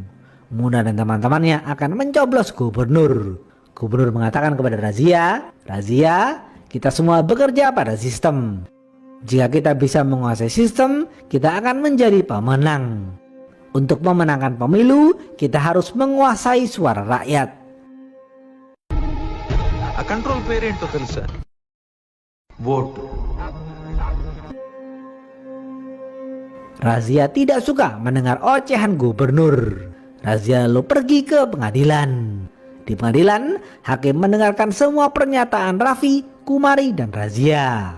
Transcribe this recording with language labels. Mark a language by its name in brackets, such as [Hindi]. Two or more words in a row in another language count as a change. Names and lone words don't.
[Indonesian] Muna dan teman-temannya akan mencoblos gubernur. Gubernur mengatakan kepada Razia, "Razia, kita semua bekerja pada sistem. Jika kita bisa menguasai sistem, kita akan menjadi pemenang. Untuk memenangkan pemilu, kita harus menguasai suara rakyat." [Telugu] ఆ కంట్రోల్ పేరేంటో తెలుసా? Vote. [Indonesian] Razia tidak suka mendengar ocehan gubernur. Razia lalu pergi ke pengadilan. Di pengadilan, hakim mendengarkan semua pernyataan Raffi, Kumari, dan Razia.